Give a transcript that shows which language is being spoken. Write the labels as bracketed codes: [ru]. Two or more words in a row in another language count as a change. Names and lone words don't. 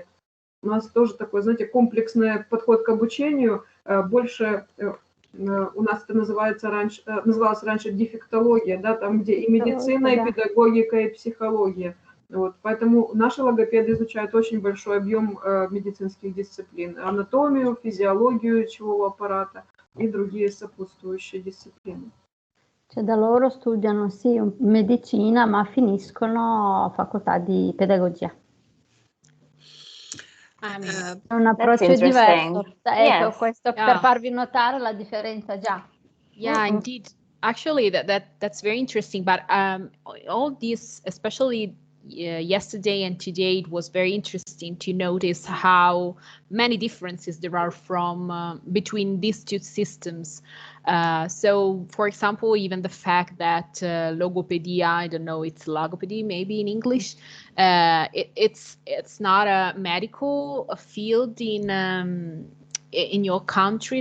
[ru] У нас тоже такой, знаете, комплексный подход к обучению, больше у нас это называлось раньше дефектология, да, там, где и медицина, и педагогика, и психология. Вот, поэтому наши логопеды изучают очень большой объем медицинских дисциплин, анатомию, физиологию речевого аппарата и другие сопутствующие дисциплины. [it] Cioè da loro studiano sì medicina, ma finiscono a facoltà di pedagogia. È un approccio diverso. Ecco, questo per farvi notare la differenza già. [en] Yeah, indeed. Actually, that's very interesting. But all this, especially yesterday and today, it was very interesting to notice how many differences there are from between these two systems. So, for example, even the fact that logopedia, I don't know, it's logopedy maybe in English, it's not a medical field in your country.